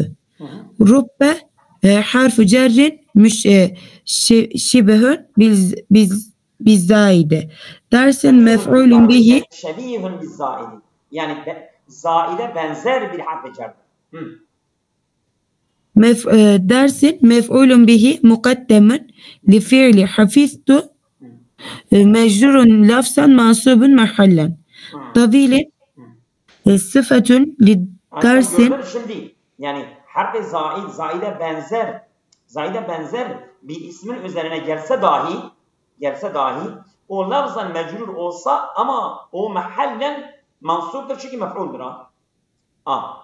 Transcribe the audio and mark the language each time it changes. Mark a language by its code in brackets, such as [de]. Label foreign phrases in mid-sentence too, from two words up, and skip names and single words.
[ar] رب حرف جر شبيه بالزائد. درس مفعول به. شبيه بالزائد. [tr] Yani zaide benzer bir harf cerr. [ar] درس مفعول به مقدم لفعل حفظت مجرور لفظا منصوب محلا. طويل صفة لدرس. [tr] Şimdi yani harf-i zaide benzer bir ismin üzerine gelse dahi o lafzan mecrur olsa ama o mahallen mansuptur çünkü mef'uldur ha.